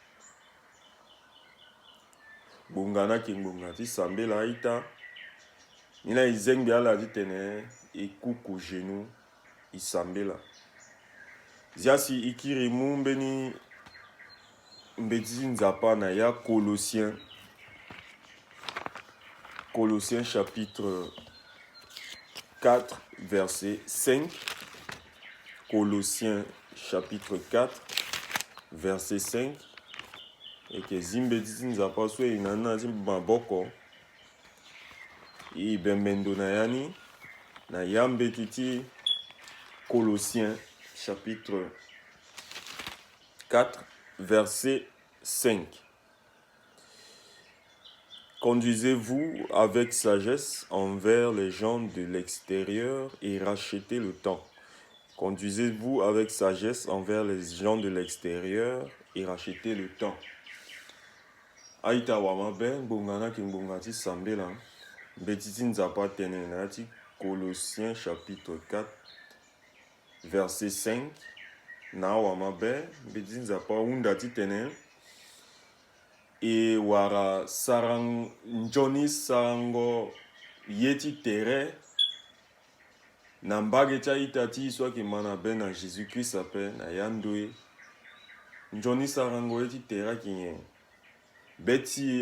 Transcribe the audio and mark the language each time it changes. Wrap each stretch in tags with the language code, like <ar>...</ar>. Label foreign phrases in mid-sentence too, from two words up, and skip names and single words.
<sg>gbonga na yeke ngbonga ti sambela aita ni na e zengbi ala ti tene e kuku genou e sambela zia si e kiri mu mbeni mbeti ti nzapa na ya</sg> <fr>Colossiens chapitre 4 verset 5 Colossiens chapitre 4 verset 5</fr> <sg>yeke zimbeti ti nzapa so e na na ti maboko e bembendo na ya ni na ya mbeti ti</sg> <fr>Colossiens chapitre 4 verset 5 Conduisez-vous avec sagesse envers les gens de l'extérieur et rachetez le temps. Conduisez-vous avec sagesse envers les gens de l'extérieur et rachetez le temps.</fr> <sg>Aita wama be ngbonga na yeke ngbonga ti sambela mbeti ti nzapa tene na ya ti</sg> <fr>Colossiens chapitre 4 verset 5</fr> <sg>na wama be mbeti ti nzapa hunda ti tene e wara nzoni sarango ye ti tere na mbage ti aita ti so ayeke ma na be na Jésus-Christ ape na ya ndo ye nzoni sarango ye ti tere ayeke nyen be ti ye</sg>